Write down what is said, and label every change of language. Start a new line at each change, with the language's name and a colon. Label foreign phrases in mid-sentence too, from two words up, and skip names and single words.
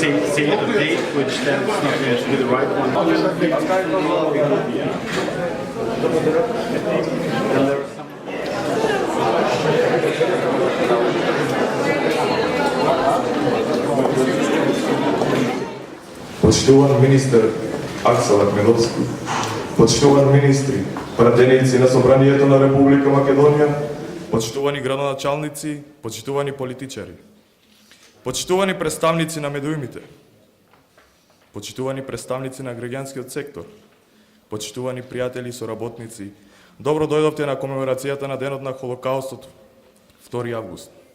English: see a date which tends not to be the right one. And there are some
Macedonian: Почитуван министер Аксел Ахмедовски, почитуван министри, пратеници на Собранието на Република Македонија, почитувани градоначалници, почитувани политичари, почитувани представници на медиумите, почитувани представници на граѓанскиот сектор, почитувани пријатели и соработници, добро дојдовте на комеморацијата на денот на Холокаустот, 2 август.